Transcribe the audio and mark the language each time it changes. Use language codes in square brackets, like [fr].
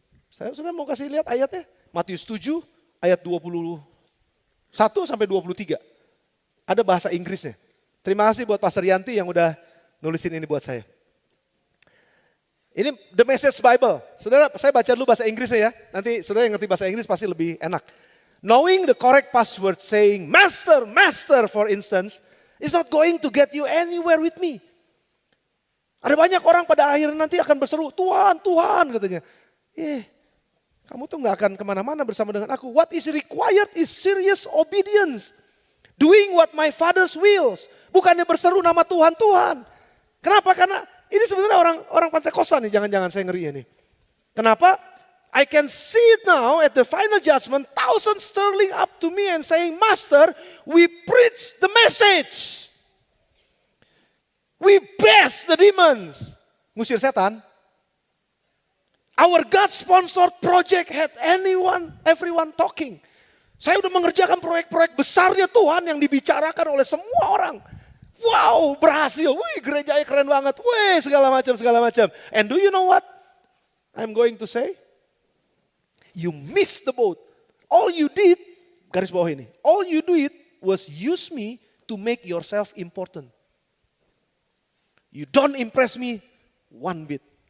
[id] Saya sudah mau kasih lihat ayatnya. Matius 7 ayat 21 sampai 23. Ada bahasa Inggrisnya. Terima kasih buat Pastor Yanti yang udah nulisin ini buat saya. Ini The Message Bible. Saudara, saya baca dulu bahasa Inggrisnya ya. Nanti saudara yang ngerti bahasa Inggris pasti lebih enak. [en] Knowing the correct password saying, Master, Master for instance, is not going to get you anywhere with me. [id] Ada banyak orang pada akhirnya nanti akan berseru, Tuhan, Tuhan katanya. Kamu tuh gak akan kemana-mana bersama dengan aku. [en] What is required is serious obedience. Doing what my father's wills. [id] Bukannya berseru nama Tuhan, Tuhan. Kenapa? Karena ini sebenarnya orang Pentakosta nih, jangan-jangan saya ngeri ini. Kenapa? [en] I can see it now at the final judgment, thousands sterling up to me and saying, Master, we preach the message. We bash the demons. [id] Ngusir setan. [en] Our God-sponsored project had everyone talking. [id] Saya udah mengerjakan proyek-proyek besarnya Tuhan yang dibicarakan oleh semua orang. Wow, berhasil. Wih, gerejanya keren banget. Wih, segala macam, segala macam. [en] And do you know what I'm going to say? You missed the boat. All you did, [id] garis bawah ini. [en] All you did was use me to make yourself important. You don't impress me one bit.